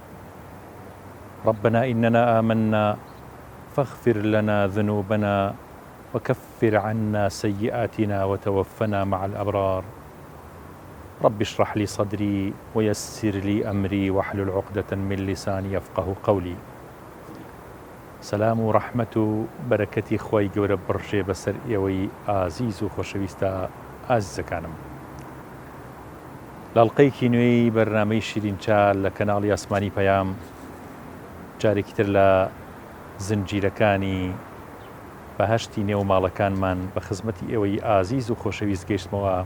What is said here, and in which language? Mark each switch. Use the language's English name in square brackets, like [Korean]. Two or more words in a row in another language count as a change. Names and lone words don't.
[Arabic] ربنا إننا آمنا فاغفر لنا ذنوبنا وكفر عنا سيئاتنا وتوفنا مع الأبرار. رب اشرح لي صدري ويسر لي أمري واحلل عقدة من لساني يفقه قولي. سلام و رحمة و بركتي [Central Kurdish] خوي گەورە بڕژێ بەسەر ئێوەی ئازیز و خۆشەویستە ئازیزەکانم. لاڵقەیەکی نوێی بەرنامەی شیرینچال لە کەناڵی ئاسمانی پەیام جارێکی تر لە زنجیرەکانی بەهەشتی نێو ماڵەکانمان بە خزمەتی ئێوەی ئازیز و خۆشەویست گەیشتمەوە.